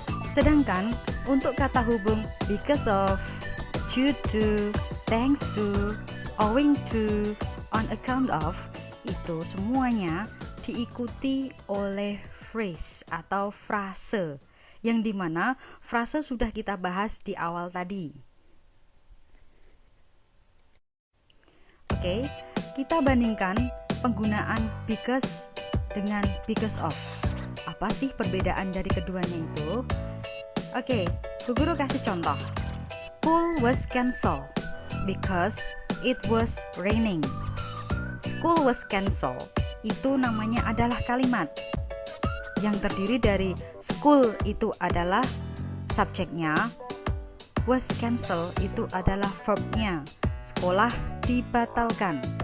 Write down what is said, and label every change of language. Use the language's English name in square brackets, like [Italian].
[Indonesian] Sedangkan untuk kata hubung because of, due to, thanks to, owing to, on account of, itu semuanya diikuti oleh phrase atau frase, yang dimana frase sudah kita bahas di awal tadi. Oke, kita bandingkan penggunaan because dengan because of. Apa sih perbedaan dari keduanya itu? Oke, Bu Guru kasih contoh. [English] School was cancelled because it was raining. School was cancelled [Indonesian] itu namanya adalah kalimat yang terdiri dari school itu adalah subjeknya, was cancelled itu adalah verbnya, sekolah dibatalkan.